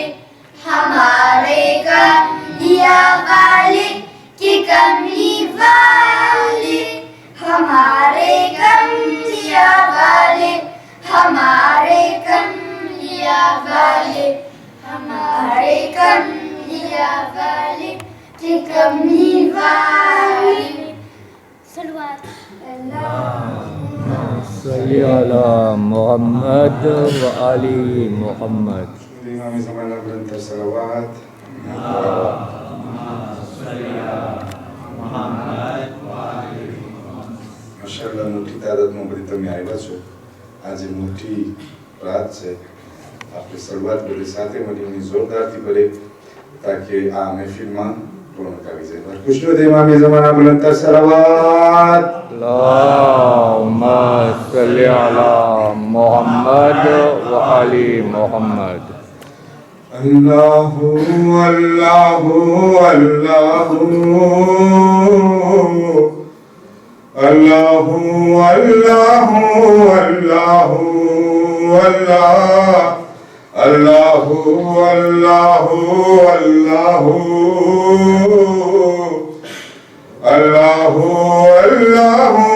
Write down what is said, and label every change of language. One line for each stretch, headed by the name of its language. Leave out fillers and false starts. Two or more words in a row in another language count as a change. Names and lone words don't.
Urdu: ہمارے کملیا والے کہ کملی والے ہمارے کملیا والے ہمارے کملیا والے ہمارے کملیا والے کہ کملی والے صلوات
Arabic: صلی علی محمد و آل محمد
Urdu: امام زمانہ بلند صلوات
Gujarati: માશાઅલ્લાહ મોટી તાદાદમાં બધી તમે આવ્યા છો આજે મોટી રાત છે આપણે શરૂઆત બધી સાથે મળીને જોરદારથી કરે તાકે આ મહેફિલમાં
Urdu: رونق آ گئی بار خوشنود امام زمانہ بلند تر صلوات
Arabic: اللهم صل على محمد وآل محمد اللہ اللہ اللہ اللہ اللہ اللہ اللہ اللہ اللہ اللہ اللہ